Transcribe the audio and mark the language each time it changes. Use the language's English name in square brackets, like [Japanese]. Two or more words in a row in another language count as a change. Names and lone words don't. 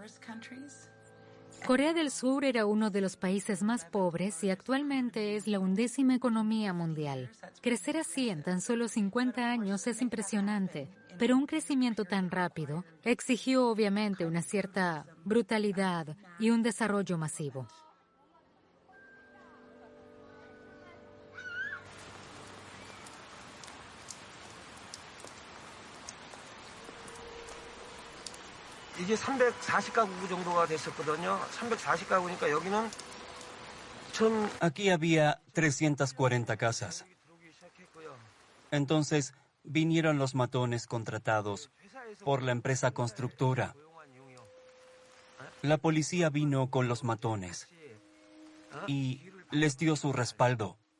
[Spanish] Corea del Sur era uno de los países más pobres y actualmente es la 11ª economía mundial. Crecer así en tan solo 50 años es impresionante, pero un crecimiento tan rápido exigió obviamente una cierta brutalidad y un desarrollo masivo. [Korean] 이게 340가구 정도가 됐었거든요. 340가구니까 여기는 [Spanish] Aquí había 340 casas. Entonces vinieron los matones contratados por la empresa constructora. La policía vino con los matones y les dio su respaldo.